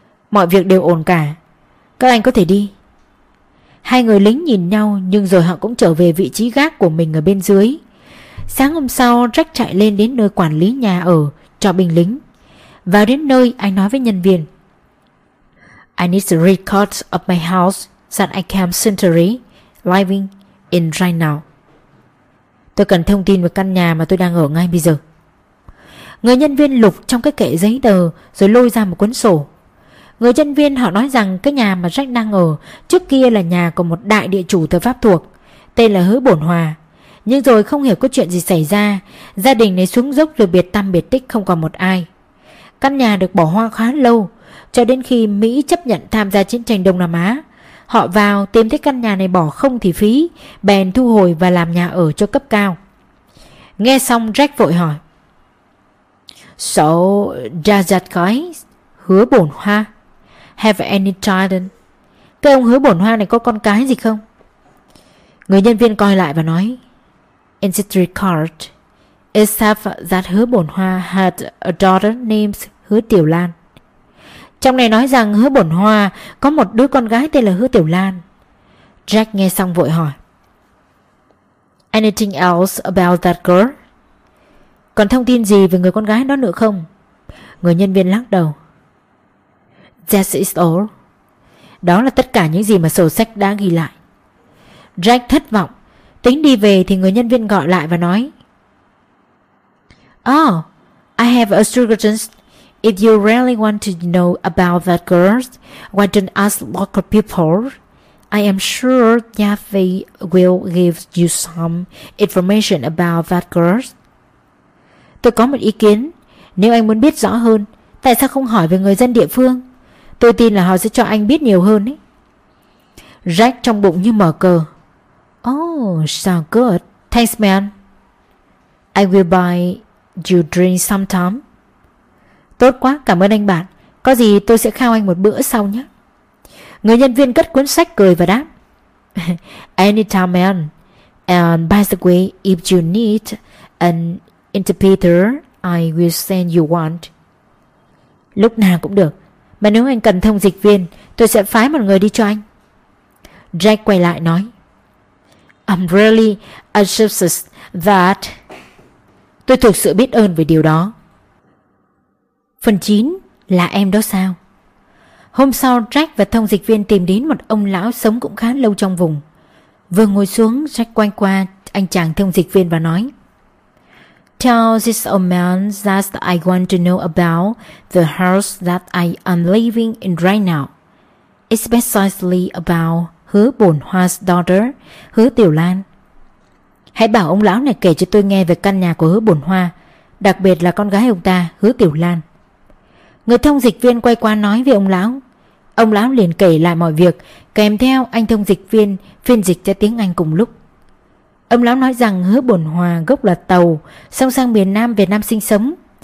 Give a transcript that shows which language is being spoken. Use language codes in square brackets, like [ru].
[vi] Mọi việc đều ổn cả. Các anh có thể đi. Hai người lính nhìn nhau nhưng rồi họ cũng trở về vị trí gác của mình ở bên dưới. Sáng hôm sau, Jack chạy lên đến nơi quản lý nhà ở cho binh lính. Vào đến nơi, anh nói với nhân viên. [en] I need the records of my house that I came century living in right now. [vi] Tôi cần thông tin về căn nhà mà tôi đang ở ngay bây giờ. Người nhân viên lục trong cái kệ giấy tờ rồi lôi ra một cuốn sổ. Người nhân viên họ nói rằng cái nhà mà Jack đang ở trước kia là nhà của một đại địa chủ thời Pháp thuộc, tên là Hứa Bổn Hòa. Nhưng rồi không hiểu có chuyện gì xảy ra, gia đình này xuống dốc rồi biệt tăm biệt tích không còn một ai. Căn nhà được bỏ hoang khá lâu, cho đến khi Mỹ chấp nhận tham gia chiến tranh Đông Nam Á. Họ vào tìm thấy căn nhà này bỏ không thì phí, bèn thu hồi và làm nhà ở cho cấp cao. Nghe xong Jack vội hỏi. [en] So, does that guy, Hứa Bổn Hoa, have any children? [vi] Cái ông Hứa Bổn Hoa này có con cái gì không? Người nhân viên coi lại và nói. [en] In this record, it says that Hứa Bổn Hoa had a daughter named Hứa Tiểu Lan. [vi] Trong này nói rằng Hứa Bổn Hoa có một đứa con gái tên là Hứa Tiểu Lan. Jack nghe xong vội hỏi. [en] Anything else about that girl? [vi] Còn thông tin gì về người con gái đó nữa không? Người nhân viên lắc đầu. [en] That is all. [vi] Đó là tất cả những gì mà sổ sách đã ghi lại. Jack thất vọng. Tính đi về thì người nhân viên gọi lại và nói. [en] Oh, I have a suggestion. If you really want to know about that girl, why don't ask local people? I am sure Yaffe will give you some information about that girl. [vi] Tôi có một ý kiến. Nếu anh muốn biết rõ hơn, tại sao không hỏi về người dân địa phương? Tôi tin là họ sẽ cho anh biết nhiều hơn ấy. Jack trong bụng như mở cờ. [en] Oh, so good. Thanks, man. I will buy you drink sometime. [vi] Tốt quá, cảm ơn anh bạn. Có gì tôi sẽ khao anh một bữa sau nhé. Người nhân viên cất cuốn sách cười và đáp. [en] Anytime, man. And by the way, if you need an interpreter, I will send you one. [vi] Lúc nào cũng được. Mà nếu anh cần thông dịch viên, tôi sẽ phái một người đi cho anh. [en] Jack [vi] quay lại nói. [en] I'm really anxious that. [vi] Tôi thực sự biết ơn về điều đó. Phần 9 là em đó sao? Hôm sau Jack và thông dịch viên tìm đến một ông lão sống cũng khá lâu trong vùng. Vừa ngồi xuống, Jack quay qua anh chàng thông dịch viên và nói. [en] Tell this old man that I want to know about the house that I am living in right now. It's precisely about Hứa Bổn Hoa's daughter, Hứa Tiểu Lan. [vi] Hãy bảo ông lão này kể cho tôi nghe về căn nhà của Hứa Bổn Hoa, đặc biệt là con gái ông ta, Hứa Tiểu Lan. Người thông dịch viên quay qua nói với ông lão. Ông lão liền kể lại mọi việc, kèm theo anh thông dịch viên phiên dịch cho tiếng Anh cùng lúc. Ông lão nói rằng Hứa Bổn Hòa gốc là Tàu, song sang miền Nam Việt Nam sinh sống.